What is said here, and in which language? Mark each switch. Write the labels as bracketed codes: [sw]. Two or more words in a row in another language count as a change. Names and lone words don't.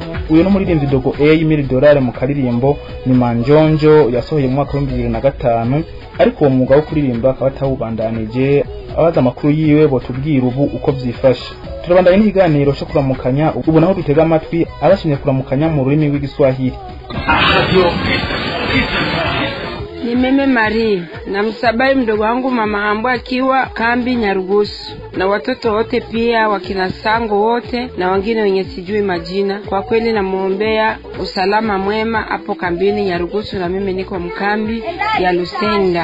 [rn] uyu no muririmbyi Dogo A $1,000,000 mu karirimbo ni Manjonjo yasohoye mu mwaka wa 2005 ariko uwo mwuga wo kuririmba akaba atawubandanije. Abaza amakuru yiwe botubwira ubu uko vyifashe. Turabandanye n'ikiganiro cyo kuramukanya ubu naho dutega amatwi abashimye kuramukanya mu rurimi rw'Igiswahili. [sw] Ni mimi Marie na msabai mdogo wangu mama Ambo akiwa kambi Nyarugusu na watoto wote pia wakina Sango wote na wengine wenye sijui majina. Kwa kweli namuombea usalama mwema hapo kambini Nyarugusu, na mimi niko mkambi ya Lusenda.